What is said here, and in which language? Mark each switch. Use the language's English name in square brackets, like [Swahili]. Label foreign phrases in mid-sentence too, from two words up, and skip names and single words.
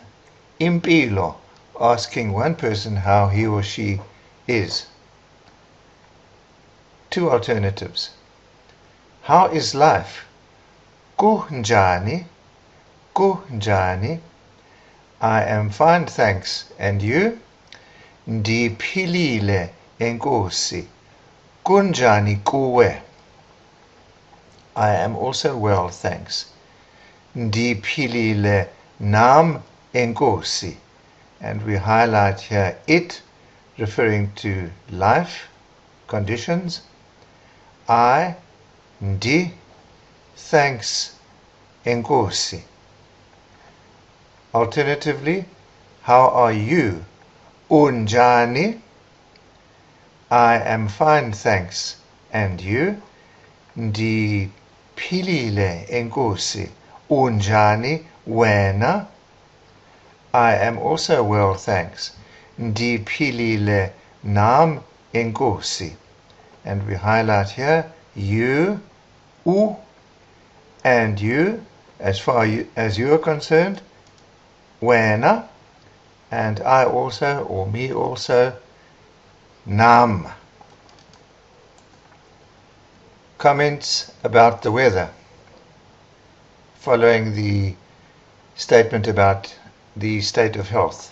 [English] Impilo, asking one person how he or she is. Two alternatives. How is life? [Xhosa] Kunjani? Kunjani? [English] I am fine, thanks. And you? [Xhosa] Ndiphilile enkosi. Kunjani kuwe? [English] I am also well, thanks. [Xhosa] Ndiphilile nam enkosi. [English] And we highlight here it, referring to life, conditions. I, ndi, thanks, enkosi. Alternatively, how are you? Unjani? I am fine, thanks. And you? [Xhosa] Ndiphilile enkosi. Unjani wena? [English] I am also well, thanks. [Xhosa] Ndiphilile nam enkosi. [English] And we highlight here you, u, and you, as far as you are concerned, wena, and I also, or me also, nam. Comments about the weather following the statement about the state of health.